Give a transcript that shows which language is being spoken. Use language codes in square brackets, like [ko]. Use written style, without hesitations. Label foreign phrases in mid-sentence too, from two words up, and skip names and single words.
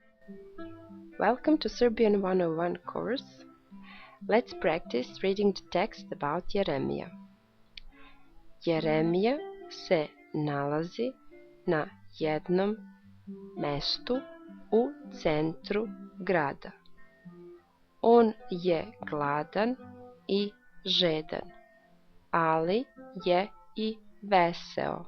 [en] Welcome to Serbian 101 course. Let's practice reading the text about Jeremija. [sr] Jeremija se nalazi na jednom mestu u centru grada. On je gladan i žedan, ali je i veseo.